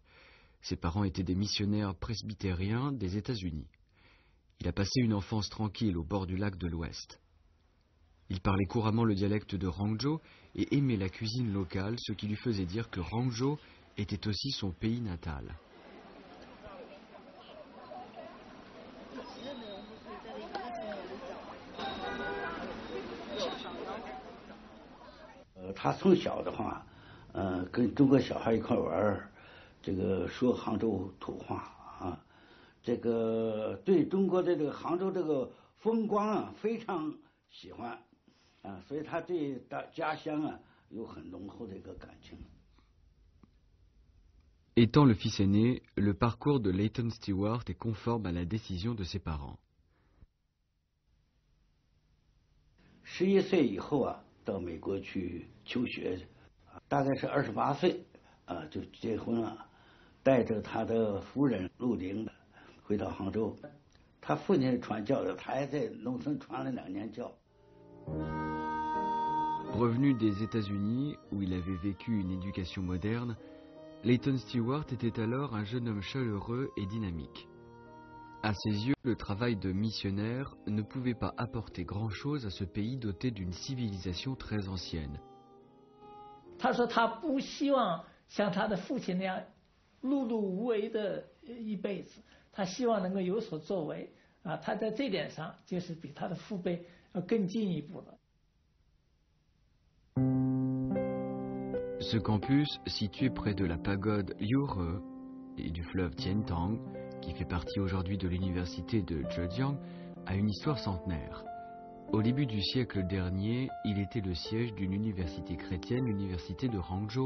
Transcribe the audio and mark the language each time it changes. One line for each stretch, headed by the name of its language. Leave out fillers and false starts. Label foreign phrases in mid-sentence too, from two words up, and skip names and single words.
French: Ses parents étaient des missionnaires presbytériens des États-Unis. Il a passé une enfance tranquille au bord du lac de l'Ouest. Il parlait couramment le dialecte de Hangzhou et aimait la cuisine locale, ce qui lui faisait dire que Hangzhou était aussi son pays natal.
Chinese: 他从小的话，跟中国小孩一块玩，这个说杭州土话啊，这个对中国的这个杭州这个风光啊非常喜欢啊，所以他对家乡啊有很浓厚的一个感情。
French: Étant le fils aîné, le parcours de Leighton Stewart est conforme à la décision de ses parents.
Chinese: 11 岁以后啊，到美国去求学，大概是28岁啊就结婚了，带着他的夫人陆玲回到杭州。他父亲传教的，他还在农村传了2年教。
French: Revenu des États-Unis, où il avait vécu une éducation moderne, Leighton Stewart était alors un jeune homme chaleureux et dynamique. À ses yeux, le travail de missionnaire ne pouvait pas apporter grand-chose à ce pays doté d'une civilisation très ancienne.
Chinese: 他说他不希望像他的父亲那样碌碌无为的一辈子，他希望能够有所作为啊！他在这点上就是比他的父辈要更进一步了。
French: Ce campus, situé près de la pagode Liuhe et du fleuve Tientang, qui fait partie aujourd'hui de l'université de Zhejiang, a une histoire centenaire. Au début du siècle dernier, il était le siège d'une université chrétienne, l'université de Hangzhou.